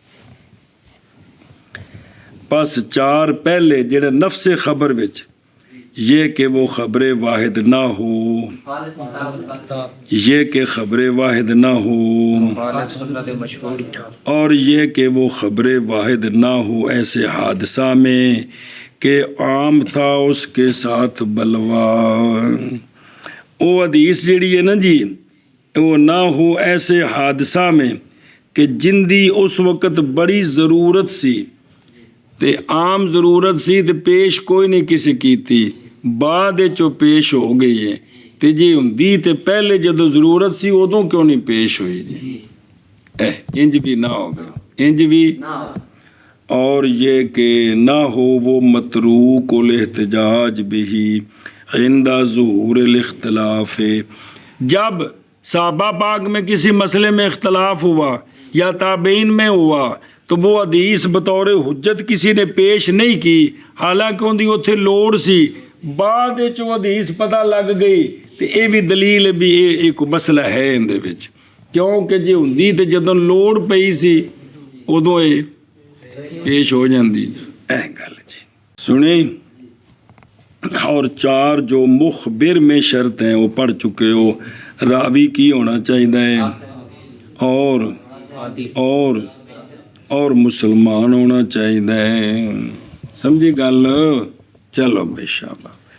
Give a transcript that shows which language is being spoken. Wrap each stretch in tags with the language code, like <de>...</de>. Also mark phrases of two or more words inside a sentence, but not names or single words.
<ur>بس 4 پہلے جڑے نفس خبر وچ یہ کہ وہ خبر واحد نہ ہو، یہ کہ خبر واحد نہ ہو، اور یہ کہ وہ خبر واحد نہ ہو ایسے حادثہ میں کہ عام تھا اس کے ساتھ بلوا، وہ حدیث جڑی ہے نا جی، وہ نہ ہو ایسے حادثہ میں کہ</ur> <pa>جن دی اس وقت بڑی ضرورت سی تے</pa> <ur>عام ضرورت سی تے پیش کوئی نہیں کسی کی تھی،</ur> <pa>بعد چو پیش ہو</pa> <ur>گئی ہے،</ur> <pa>تے جی ہوندی تے پہلے جدو ضرورت سی ادوں کیوں نہیں پیش ہوئی جی، انج بھی نہ ہوگا، انج بھی، اور</pa> <ur>یہ کہ نہ ہو وہ متروک الاحتجاج بھی</ur> <ar>عند ظہور الاختلاف،</ar> <ur>جب صحابہ پاک میں کسی مسئلے میں اختلاف ہوا یا تابعین میں ہوا تو وہ حدیث بطور حجت کسی نے پیش نہیں کی، حالانکہ</ur> <pa>ان دی اتھے لوڑ سی، بعد چو حدیث پتہ لگ گئی، تو یہ بھی دلیل بھی ایک مسئلہ ہے اندے وچ، کیونکہ جی ہوندی تے جدوں لوڑ پئی سی ادوں یہ پیش ہو جاندی، گل جی سنیں۔</pa> <ur>اور 4 جو مخبر میں شرط ہیں وہ پڑھ چکے ہو، راوی کی ہونا چاہیے اور مسلمان ہونا چاہیے،</ur> <pa>سمجھی گل، چلو بے شاباش۔</pa>